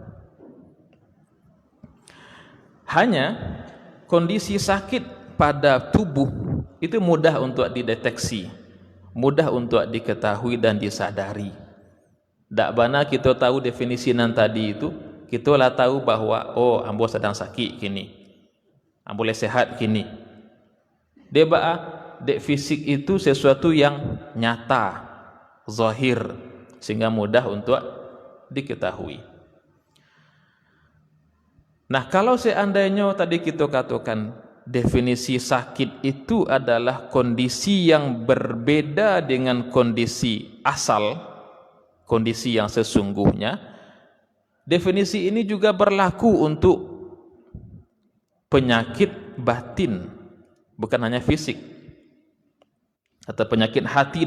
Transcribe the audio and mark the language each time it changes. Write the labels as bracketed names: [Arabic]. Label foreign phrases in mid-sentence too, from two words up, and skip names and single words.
[Indonesian] Hanya kondisi sakit pada tubuh itu mudah untuk dideteksi, mudah untuk diketahui dan disadari. [Minangkabau] Ndak bana kita tahu definisi nan tadi itu, kita lah tahu bahwa oh ambo sedang sakit kini, ambo boleh sehat kini. [Indonesian] Dek fisik itu sesuatu yang nyata, zahir, sehingga mudah untuk diketahui. Nah, kalau seandainya tadi kita katakan definisi sakit itu adalah kondisi yang berbeda dengan kondisi asal, kondisi yang sesungguhnya, definisi ini juga berlaku untuk penyakit batin, bukan hanya fisik, atau penyakit hati.